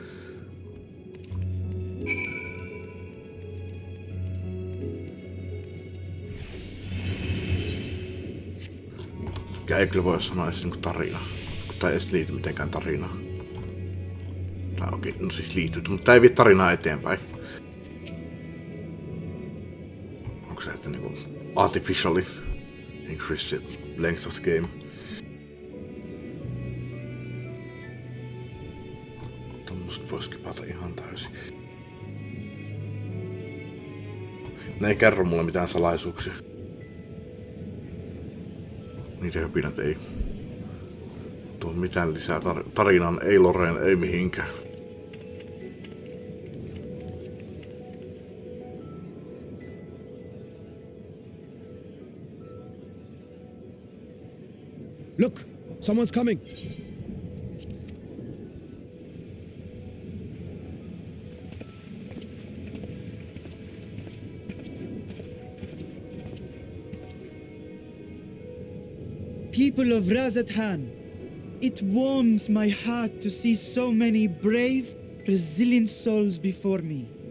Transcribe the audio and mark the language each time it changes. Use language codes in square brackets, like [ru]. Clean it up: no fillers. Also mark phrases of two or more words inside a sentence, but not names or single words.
[fi] Ja ei kyllä voi sanoa edes niinku tarina. Tai ei edes liity mitenkään tarinaan. Tai okei, no siis liittyy, mutta tää ei vie tarinaa eteenpäin. Onko se, että niinku [en] artificially increase the length of the game? [fi] Tuommoista voisi kipata ihan täysin. Ne ei kerro mulle mitään salaisuuksia. Niiden höpinät ei tuo mitään lisää tarinaan, ei Loreen, ei mihinkään. [en] Look! Someone's coming! People of Razathan, it warms my heart to see so many brave, resilient souls before me.